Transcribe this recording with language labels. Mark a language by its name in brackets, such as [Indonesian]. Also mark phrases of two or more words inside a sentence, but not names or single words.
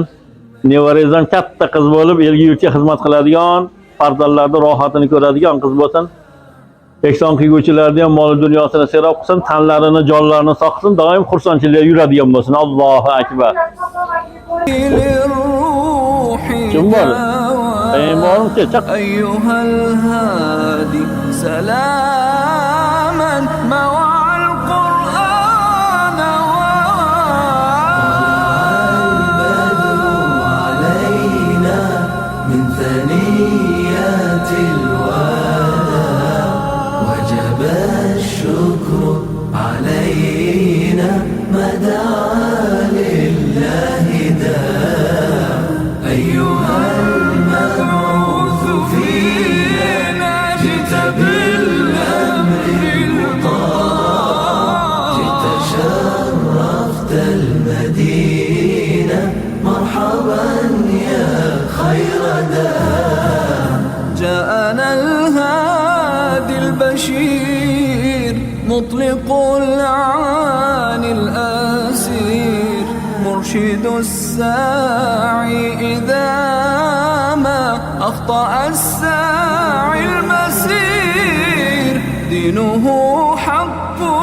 [Uzbek] Nevarangizdan katta qiz bo'lib, elga yurtga xizmat qiladigan, farzandlarning rohatini ko'radigan qiz bo'lsin. Ehson qilguvchilarni ham mol dunyosini serob qilsin, tanlarini, jonlarini saqlasin, doim xursandchilikda yuradigan bo'lsin. [Arabic] الله أكبر. [Uzbek] Kim bor? Bormi? Chaq. [Arabic] أيها الهادي سلاما مع القرآن والبدر علينا من ثنيات الوداع وجب الشكر علينا ما دعا لله دا أيها المبعوث فينا جئت بالأمر المطاع جئت شرفت المدينة مرحبا يا خير داع جاءنا الهادي البشير مطلق العاني الأسير مرشد الساعي إذا ما أخطأ الساعي المسير دينه حق